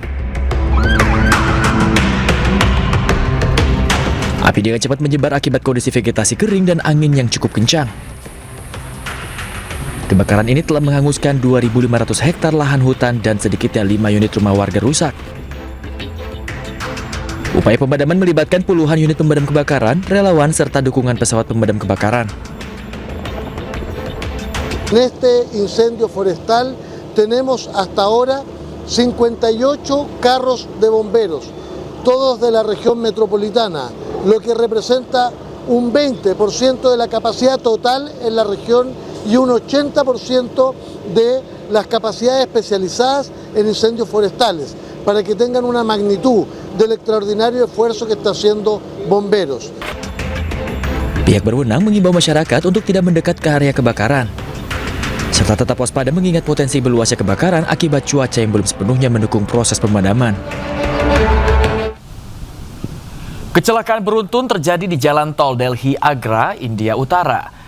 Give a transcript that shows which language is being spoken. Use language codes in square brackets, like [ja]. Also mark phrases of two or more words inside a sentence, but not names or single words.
[id] Api dengan cepat menyebar akibat kondisi vegetasi kering dan angin yang cukup kencang. Kebakaran ini telah menghanguskan 2.500 hektar lahan hutan dan sedikitnya 5 unit rumah warga rusak. Upaya pemadaman melibatkan puluhan unit pemadam kebakaran, relawan, serta dukungan pesawat pemadam kebakaran. [es] En este incendio forestal tenemos hasta ahora 58 carros de bomberos, todos de la región metropolitana, lo que representa un 20% de la capacidad total en la región y un 80% de las capacidades especializadas en incendios forestales, para que tengan una magnitud del extraordinario esfuerzo que está haciendo bomberos. [id] Pihak berwenang mengimbau masyarakat untuk tidak mendekat ke area kebakaran, serta tetap waspada mengingat potensi meluasnya kebakaran akibat cuaca yang belum sepenuhnya mendukung proses pemadaman. Kecelakaan beruntun terjadi di Jalan Tol Delhi Agra, India Utara.